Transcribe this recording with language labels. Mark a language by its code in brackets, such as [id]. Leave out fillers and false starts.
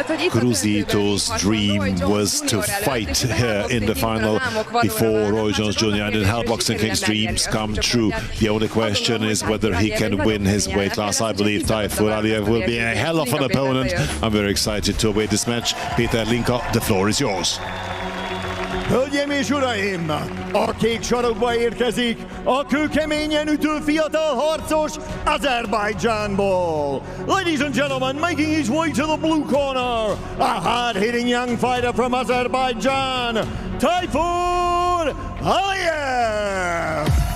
[en] Kruzító's dream was to fight here in the final before Roy Jones Jr. and in Hell Boxing Kings dreams come true. The only question is whether he can win his weight class. I believe Tayfur Aliyev will be a hell of an opponent. I'm very excited to await this match. Péter Linka, the floor is yours. [hu] Hölgyeim és uraim, a kék sarokba érkezik a kőkeményen ütő fiatal harcos Azerbaijanból. [en] Ladies and gentlemen, making his way to the blue corner, a hard-hitting young fighter from Azerbaijan, Tayfur Aliyev.